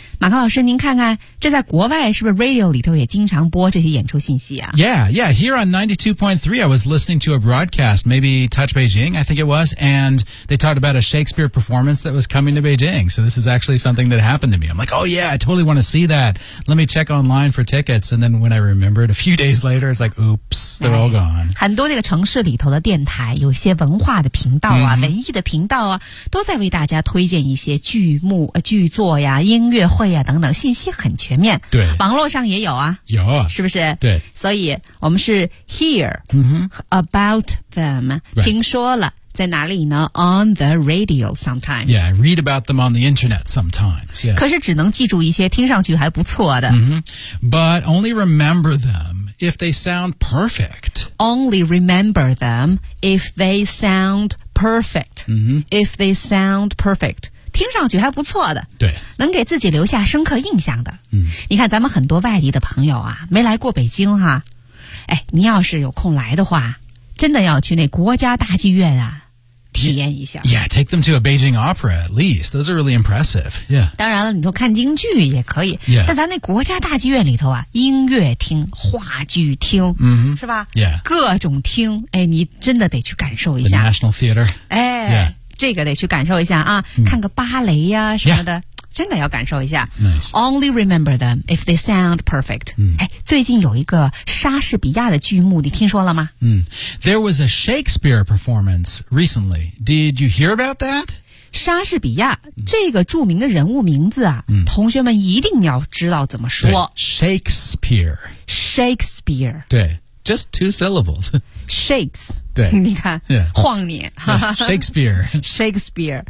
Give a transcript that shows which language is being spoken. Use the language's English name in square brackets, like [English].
[Chinese] 马克老师您看看这在国外是不是 radio 里头也经常播这些演出信息啊 [English] Yeah, here on 92.3 I was listening to a broadcast, maybe Touch Beijing, I think it was, and they talked about a Shakespeare performance that was coming to Beijing. So this is actually something that happened to me. I'm like, oh yeah, I totally want to see that. Let me check online for tickets. And then when I remembered a few days later, it's like, oops, they're all gone. [Chinese] 很多那个城市里头的电台有些文化的频道啊、文艺的频道啊都在为大家推荐一些剧目、剧作呀、音乐会呀等等，信息很全面。对，网络上也有啊，有啊，是不是？对，所以我们是 [English] hear、about them， [Chinese] 听说了。在哪里呢 On the radio sometimes. [English] Yeah, I read about them on the internet sometimes.、 [Chinese] 可是只能记住一些听上去还不错的。 [English] But only remember them if they sound perfect. Only remember them if they sound perfect.、If they sound perfect. [Chinese] 听上去还不错的对能给自己留下深刻印象的你看咱们很多外地的朋友啊没来过北京哈、哎你要是有空来的话真的要去那国家大剧院啊体验一下 [English] Yeah, take them to a Beijing opera at least Those are really impressive Yeah. [Chinese] 当然了你说看京剧也可以、 [English] yeah. [Chinese] 但咱那国家大剧院里头啊音乐厅话剧厅、是吧、 [English] yeah. [Chinese] 各种厅、哎、你真的得去感受一下 [English] The National Theater [Chinese] 哎、yeah. 这个得去感受一下啊、看个芭蕾呀、什么的、真的要感受一下、 [English] Only remember them if they sound perfect、 [Chinese] 最近有一个莎士比亚的剧目你听说了吗、 [English] There was a Shakespeare performance recently Did you hear about that? [Chinese] 莎士比亚、这个著名的人物名字啊、同学们一定要知道怎么说 [English] Shakespeare Shakespeare 对 Just two syllables Shakes [Chinese] 对你看、晃你、 [English] Shakespeare Shakespeare